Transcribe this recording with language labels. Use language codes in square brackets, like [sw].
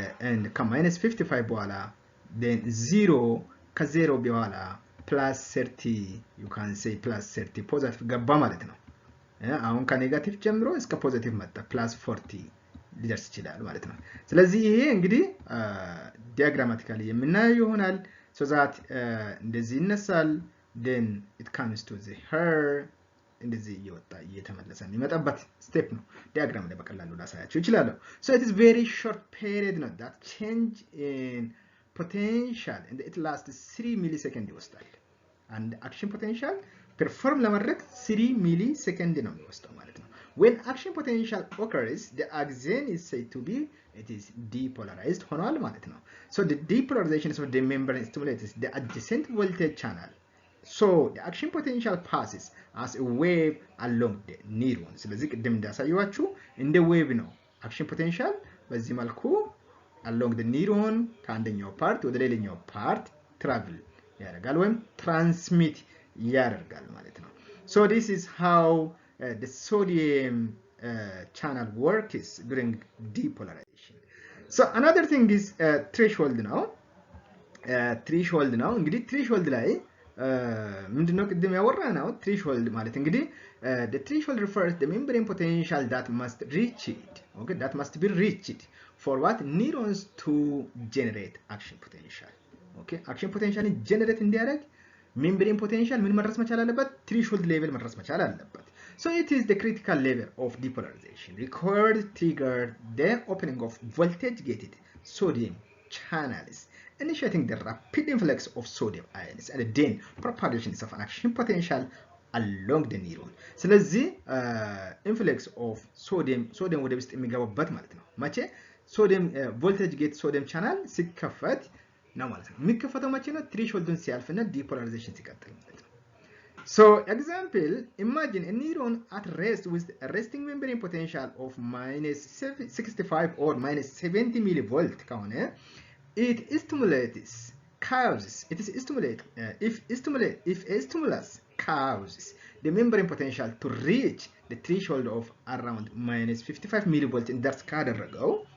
[am] and ከ-55 በኋላ then 0 ከ0 በኋላ +30 you can say +30 positive ገባ ማለት ነው አሁን ከኔጋቲቭ ጀምሮ እስከ ፖዚቲቭ መጣ +40 ሊደርስ ይችላል ማለት ነው ስለዚህ ይሄ እንግዲህ ዲያግራማቲካሊ የምናየው ይሆናል so that እንደዚህ ይነሳል [en] then it comes to the hair [am] እንደዚህ እየወጣ እየተመለሰ የሚመጣበት ስቴፕ ነው። ዲያግራም ላይ በቀላሉ ላሳያችሁ ይችላል። [en] So it is very short period ነው that change in potential and it lasts 3 milliseconds ይወስዳል። and action potential perform ለማድረግ 3 milliseconds ነው የሚወስደው ማለት ነው። When action potential occurs, the axon is said to be it is depolarized ሆኗል ማለት ነው። So the depolarization of the membrane stimulates the adjacent voltage channel. So the action potential passes as a wave along the neuron. [am] ስለዚህ ቅድም እንዳሳየዋችሁ እንደ ዌቭ ነው action potential በዚህ መልኩ along the neuron ከአንደኛው ፓርት ወደ ሌላኛው ፓርት travel ያደርጋል ወይም transmit ያደርጋል ማለት ነው። [en] So this is how the sodium channel works during depolarization. So another thing is threshold now. Threshold now እንግዲህ threshold ላይ ምንድነው ቅድም ያወራነው threshold ማለት እንግዲህ the threshold refers the membrane potential that must reach it. Okay, that must be reached for what neurons to generate action potential. Okay, action potential generate [am] እንዲያደርግ membrane potential ምን መድረስ መቻል አለበት? threshold level መድረስ መቻል አለበት. [en] So it is the critical level of depolarization required trigger the opening of voltage gated sodium channels, initiating the rapid influx of sodium ions and then propagation of an action potential along the neuron. [am] ስለዚህ influx of sodium ወደ ውስጥ የሚገባበት ማለት ነው። መቼ sodium voltage gate sodium channel ሲከፈት ነው ማለት ነው። የሚከፈተው መቼ ነው? thresholdን ሲያልፍና depolarization ሲቀጥል ማለት ነው። [en] So example, imagine a neuron at rest with a resting membrane potential of minus 65 or minus 70 millivolt ከሆነ it stimulates causes it is stimulate if a stimulus causes the membrane potential to reach the threshold of around minus 55 millivolt እንደርስ ካደረገው